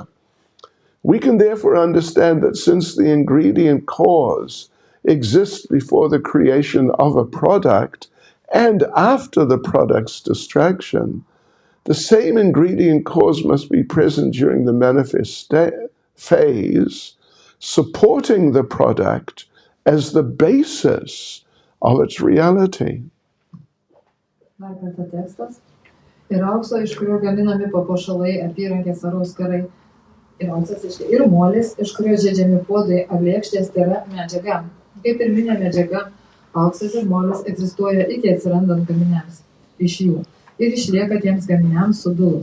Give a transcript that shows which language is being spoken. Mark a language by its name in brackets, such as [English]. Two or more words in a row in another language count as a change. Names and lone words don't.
[English] We can therefore understand that since the ingredient cause exists before the creation of a product and after the product's destruction, the same ingredient cause must be present during the manifest phase, supporting the product as the basis of its reality. [Lithuanian] Dar kartą tekstas. Ir aukso, iš kurio gaminami papuošalai, apyrankės ar auskarai. Ir auksas ir molis, iš kurio žiedžiami puodai ar lėkštės, tai yra medžiaga. Kaip pirminė medžiaga, auksas ir molis egzistuoja iki atsirandant gaminiams iš jų ir išlieka tiems gaminiams sudulus.